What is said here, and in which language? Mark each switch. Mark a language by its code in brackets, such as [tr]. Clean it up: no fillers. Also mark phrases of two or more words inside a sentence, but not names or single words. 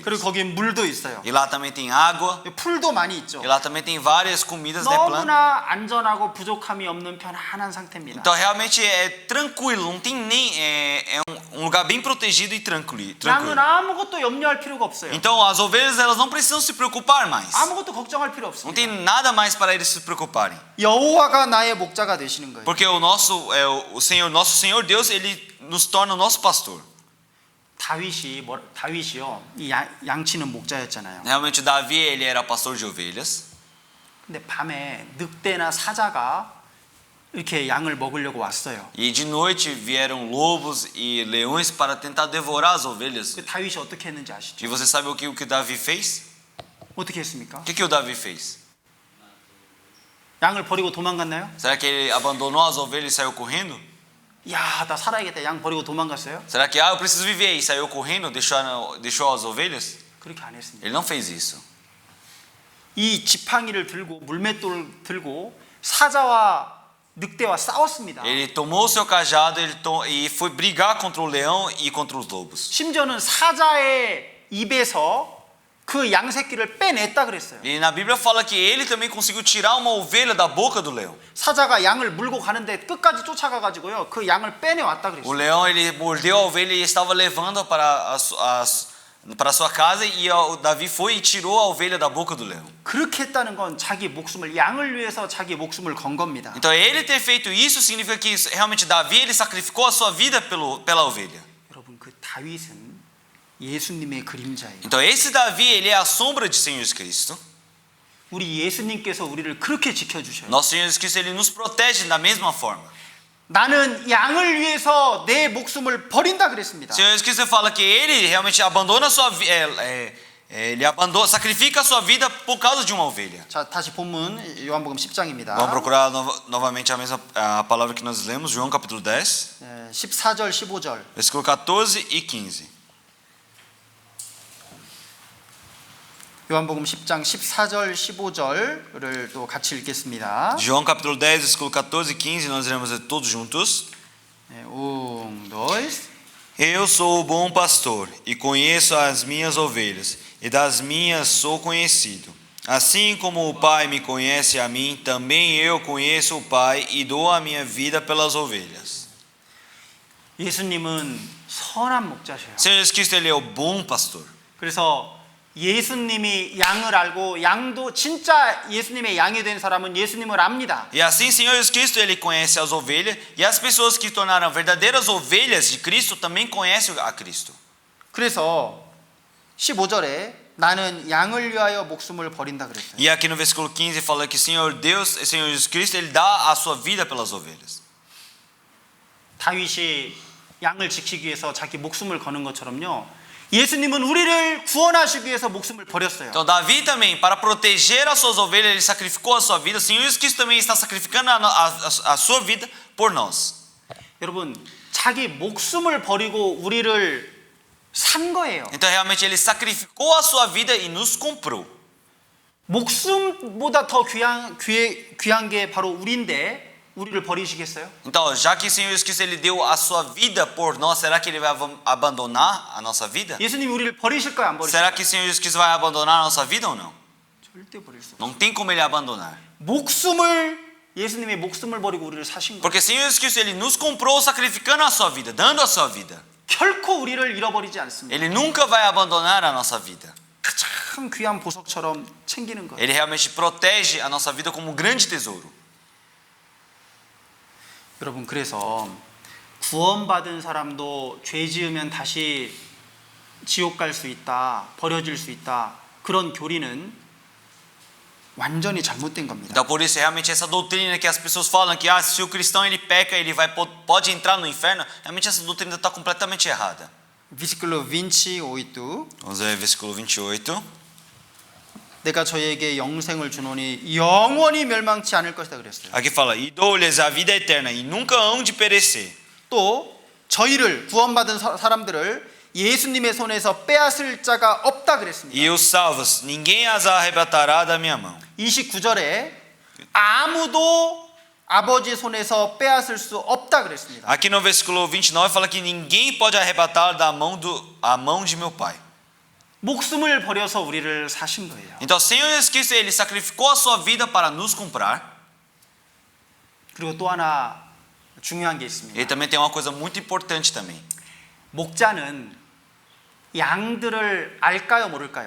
[ko] 그리고 거기 물도 있어요. [pt] E lá também tem água. [ko] 풀도 많이 있죠. [pt] E lá também tem várias comidas de planta. [ko] 너무나 안전하고 부족함이 없는 편안한 상태입니다. [pt] Então realmente é tranquilo, não tem nem é um lugar bem protegido e tranquilo. [ko] 양은 아무것도 염려할 필요가 없어요. [pt] Então as ovelhas elas não precisam se preocupar mais. [ko] 아무것도 걱정할 필요 [pt] Não [ko] 없습니다. [pt] tem nada mais para eles se preocuparem. [ko] 여호와가 나의 목자가 되시는 거예요. [pt] Porque nosso Senhor Deus, ele nos torna o nosso pastor. [ko] 다윗이요. 이 양치는 목자였잖아요. [pt] Realmente Davi, ele era pastor de ovelhas. [ko] 근데 밤에 늑대나 사자가 이렇게 양을 먹으려고 왔어요. [pt] E de noite vieram lobos e leões para tentar devorar as ovelhas. [ko] 그 다윗이 어떻게 했는지 아시죠? [pt] E você sabe o que Davi fez? [ko] 어떻게 했습니까? [pt] O que o Davi fez? [ko] 양을 버리고 도망갔나요? [pt] Será que ele abandonou as ovelhas e saiu correndo? [ko] 야, 나 살아야겠다. 양 버리고 도망갔어요? [pt] Será que, eu preciso viver e saiu correndo, deixou as ovelhas? [ko] 그렇게 안 했습니다. [pt] Ele não fez isso. [ko] 이 지팡이를 들고 물맷돌을 들고 사자와 늑대와 싸웠습니다. [pt] Ele tomou o seu cajado e foi brigar contra o leão e contra os lobos. [ko] 심지어는 사자의 입에서 그 양 새끼를 빼냈다 그랬어요. [pt] E na Bíblia fala que ele também conseguiu tirar uma ovelha da boca do leão. [ko] 사자가 양을 물고 가는데 끝까지 쫓아가 가지고요. 그 양을 빼내왔다 [pt] O [ko] 그랬어요. [pt] leão ele mordeu a ovelha e estava levando para para sua casa e o Davi foi e tirou a ovelha da boca do leão. [ko] 그렇게 했다는 건 자기 목숨을 양을 위해서 자기 목숨을 건 겁니다. [pt] Então ele ter feito isso significa que realmente Davi ele sacrificou a sua vida pela ovelha. [ko] 여러분 그 다윗은 예수님의 그림자예요. [pt] Então esse Davi ele é a sombra de Senhor Jesus Cristo. [ko] 우리 예수님께서 우리를 그렇게 지켜주셔요. [pt] Nosso Senhor Jesus Cristo ele nos protege da mesma forma. [ko] 나는 양을 위해서 내 목숨을 버린다 그랬습니다. [pt] Senhor Jesus Cristo fala que ele realmente abandona a sua ele sacrifica a sua vida por causa de uma ovelha. [ko] 자, 다시 본문 요한복음 10장입니다. [pt] Vamos procurar novamente a palavra que nós lemos, João capítulo 10, [ko] 14절 15절. [pt] versículo 14 e 15. [ko] 요한복음 10장 14절 15절을 또 같이 읽겠습니다. [pt] João capítulo 10, versículo 14 e 15, nós iremos ler todos juntos. dois. Eu sou o bom pastor e conheço as minhas ovelhas, e das minhas sou conhecido. Assim como o Pai me conhece a mim, também eu conheço o Pai e dou a minha vida pelas ovelhas. [ko] 예수님은 선한 목자셔요. [pt] Senhor Jesus Cristo ele é o bom pastor. [ko] 그래서 예수님이 양을 알고 양도 진짜 예수님의 양이 된 사람은 예수님을 압니다. [pt] E assim, Senhor Jesus Cristo ele conhece as ovelhas, e as pessoas que tornaram verdadeiras ovelhas de Cristo também conhecem a Cristo. [ko] 그래서 15절에 나는 양을 위하여 목숨을 버린다 그랬어요. [pt] E aqui no versículo 15 fala que Senhor Jesus Cristo ele dá a sua vida pelas ovelhas. [ko] 다윗이 양을 지키기 위해서 자기 목숨을 거는 것처럼요. 예수님은 우리를 구원하시기 위해서 목숨을 버렸어요. [pt] Então Davi também, para proteger as suas ovelhas, ele sacrificou a sua vida. O Senhor Jesus Cristo também está sacrificando a sua vida por nós. [ko] 여러분, 자기 목숨을 버리고 우리를 산 거예요. [pt] Então realmente ele sacrificou a sua vida e nos comprou. [ko] 목숨보다 더 귀한 게 바로 우리인데 우리를 버리시겠어요? [pt] Então, já que o Senhor Jesus Cristo ele deu a sua vida por nós, será que ele vai abandonar a nossa vida? [ko] 예수님이 우리를 버리실까요? 안 버리실까요? [pt] Será que o Senhor Jesus Cristo vai abandonar a nossa vida ou não? [ko] 절대 버릴 수 없어요. [pt] Não tem como ele abandonar. [ko] 예수님의 목숨을 버리고 우리를 사신 거예요. [pt] Porque o Senhor Jesus Cristo ele nos comprou sacrificando a sua vida, dando a sua vida. [ko] 결코 우리를 잃어버리지 않습니다. [pt] Ele nunca vai abandonar a nossa vida. [ko] 가장 귀한 보석처럼 챙기는 거예요. [pt] Ele realmente protege a nossa vida como um grande tesouro. [ko] 여러분, 그래서 구원받은 사람도 죄 지으면 다시 지옥 갈 수 있다, 버려질 수 있다, 그런 교리는 완전히 잘못된 겁니다. [pt] Então por isso realmente essa doutrina que as pessoas falam que se o cristão ele peca ele pode entrar no inferno, realmente essa doutrina está completamente errada. Versículo 28. Vamos ver versículo 28. [ko] 내가 저에게 영생을 주노니 영원히 멸망치 않을 것이다 그랬어요. [pt] Aqui fala: e dou-lhes a vida eterna e nunca hão de perecer. [ko] 또 저희를 구원받은 사람들을 예수님의 손에서 빼앗을 자가 없다 그랬습니다. [pt] E os salvos ninguém as arrebatará da minha mão. [ko] 29절에 아무도 아버지 손에서 빼앗을 수 없다 그랬습니다. [pt] Aqui no versículo 29 fala que ninguém pode arrebatar a mão de meu pai. [ko] 목숨을 버려서 우리를 사신 거예요. [pt] Então o Senhor Jesus Cristo ele sacrificou a sua vida para nos comprar. [ko] 그리고 또 하나 중요한 게 있습니다. [pt] Ele também tem uma coisa muito importante também. [ko] 목자는 양들을 알까요, 모를까요?